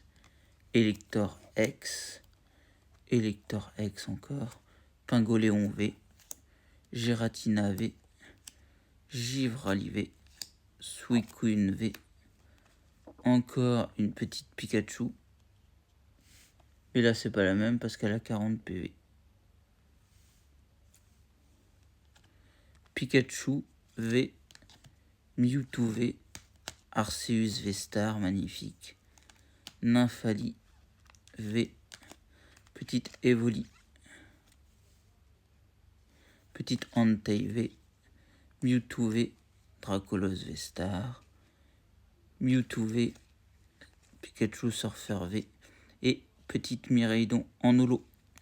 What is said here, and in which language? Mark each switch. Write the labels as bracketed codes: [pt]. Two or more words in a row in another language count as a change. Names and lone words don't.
[fr] Elector X, Elector X encore, Pingoléon V, Giratina V, Givrali V, Suicune V, encore une petite Pikachu. Et là, c'est pas la même parce qu'elle a 40 PV. Pikachu V, Mewtwo V, Arceus V-Star, magnifique. Nymphali V, petite Evoli, petite Entei V, Mewtwo V, Dracolos V-Star, Mewtwo V, Pikachu Surfer V et petite Miraidon en holo.